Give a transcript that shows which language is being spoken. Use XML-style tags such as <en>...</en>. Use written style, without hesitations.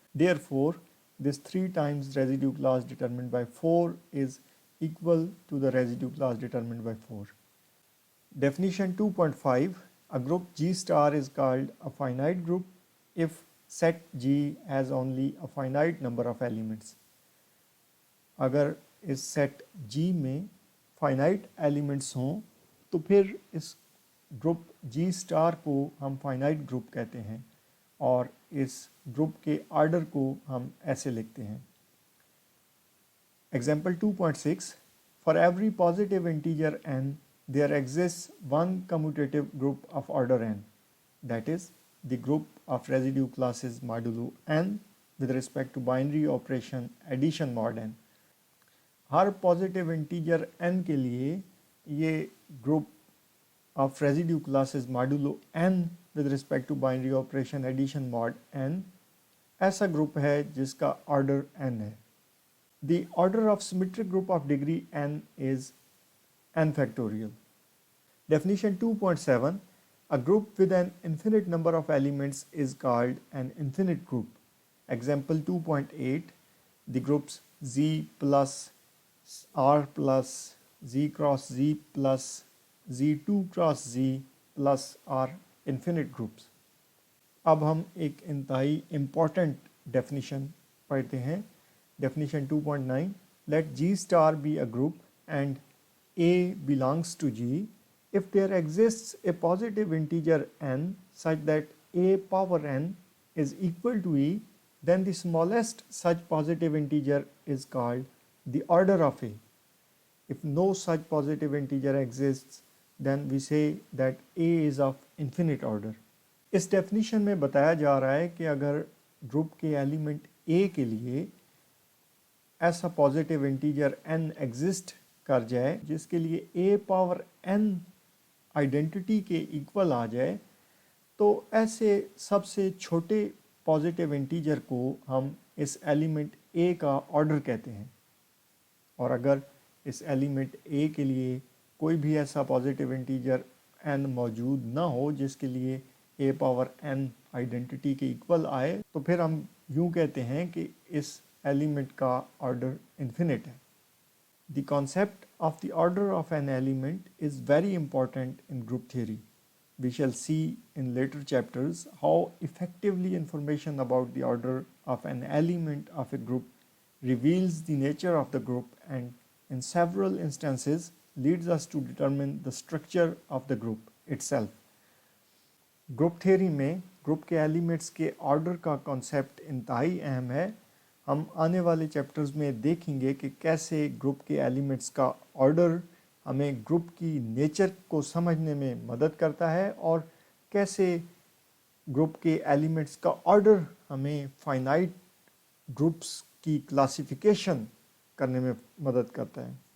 <en>Therefore, this 3 times residue class determined by 4 is equal to the residue class determined by 4. Definition 2.5, a group G star is called a finite group if set G has only a finite number of elements.</en> <ur>اگر اس set G میں finite elements ہوں تو پھر اس group G star کو ہم finite group کہتے ہیں اور اس گروپ کے آرڈر کو ہم ایسے لکھتے ہیں.</ur> <en>Example 2.6, for every positive integer n, there exists one commutative group of order n, that is the group of residue classes modulo n with respect to binary operation addition mod n.</en> <ur>Hare positive integer n کے لیے یہ</ur> <en>group of residue classes modulo n with respect to binary operation addition mod n</en> <ur>ایسا group ہے جس کا order n ہے.</ur> <en>The order of symmetric group of degree n is n factorial. Definition 2.7, a group with an infinite number of elements is called an infinite group. Example 2.8, the groups Z plus R plus Z cross Z plus Z2 cross Z plus are infinite groups.</en> <ur>اب ہم ایک انتہائی important definition پڑھتے ہیں.</ur> <en>Definition 2.9, لیٹ G star be a group and A belongs to G if there exists a positive integer n such that A power n is equal to E, then the smallest such positive integer is called the order of A. If no such positive integer exists, then we say that A is of infinite order.</en> <ur>اس definition میں بتایا جا رہا ہے کہ اگر group کے element اے کے لیے ایسا پازیٹیو انٹیجر n ایگزسٹ کر جائے جس کے لیے اے پاور n آئیڈینٹی کے ایکول آ جائے تو ایسے سب سے چھوٹے پازیٹیو انٹیجر کو ہم اس ایلیمنٹ اے کا آرڈر کہتے ہیں. اور اگر اس ایلیمنٹ اے کے لیے کوئی بھی ایسا پازیٹیو انٹیجر n موجود نہ ہو جس کے لیے اے پاور n آئیڈینٹی کے ایکول آئے تو پھر ہم یوں کہتے ہیں کہ اس ایلیمنٹ کا آرڈر انفینٹ ہے.</ur> <en>The concept of the order of an element is very important in group theory. We shall see in later chapters how effectively information about the order of an element of a group reveals the nature of the group and in several instances leads us to determine the structure of the group itself.</en> <ur>Group theory میں group کے elements کے order کا concept انتہائی اہم ہے. ہم آنے والے چیپٹرز میں دیکھیں گے کہ کیسے گروپ کے ایلیمنٹس کا آرڈر ہمیں گروپ کی نیچر کو سمجھنے میں مدد کرتا ہے اور کیسے گروپ کے ایلیمنٹس کا آرڈر ہمیں فائنائٹ گروپس کی کلاسیفیکیشن کرنے میں مدد کرتا ہے.</ur>